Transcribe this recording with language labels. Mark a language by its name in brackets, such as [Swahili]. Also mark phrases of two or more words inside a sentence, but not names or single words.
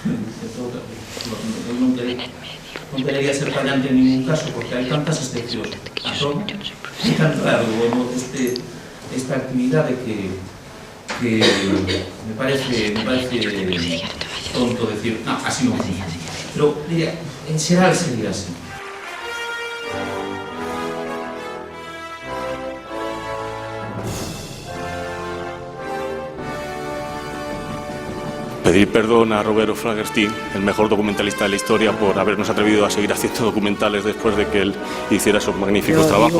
[Galician] Non debería ser fallante en ningún caso, porque hai tantas excepcións a todo, e tan raro esta actividade que me parece tonto decir, no, así non funciona. Pero, diría, en xeral sería así. [Spanish] Pedir perdón a Roberto Fragenstein, el mejor documentalista de la historia, por habernos atrevido a seguir haciendo documentales después de que él hiciera esos magníficos trabajos.